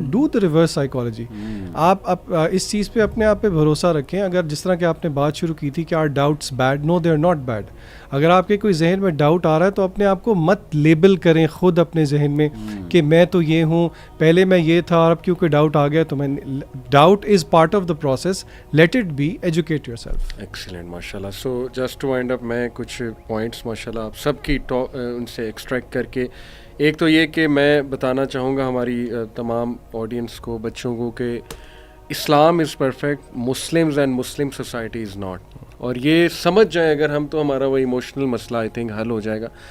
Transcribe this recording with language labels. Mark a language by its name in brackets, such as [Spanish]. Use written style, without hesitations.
[English] Do the reverse psychology. [Urdu] آپ اس چیز پہ اپنے آپ پہ بھروسہ رکھیں. اگر جس طرح کہ آپ نے بات شروع کی تھی کہ [English] Are doubts bad, no they are not bad. [Urdu] اگر آپ کے کوئی ذہن میں ڈاؤٹ آ رہا ہے تو اپنے آپ کو مت لیبل کریں خود اپنے ذہن میں کہ میں تو یہ ہوں, پہلے میں یہ تھا اور اب کیونکہ ڈاؤٹ آ گیا تو میں. [English] Doubt is part of the process, let it be, educate yourself. Excellent, ماشاء اللہ. So just to wind up, [Urdu] میں کچھ پوائنٹس ماشاء اللہ آپ سب کی ان سے ایکسٹریکٹ کر کے, ایک تو یہ کہ میں بتانا چاہوں گا ہماری تمام آڈینس کو, بچوں کو, کہ [English] Islam is perfect, Muslims and Muslim society is not. [Urdu] اور یہ سمجھ جائیں اگر ہم تو ہمارا وہ ایموشنل مسئلہ آئی تھنک حل ہو جائے گا.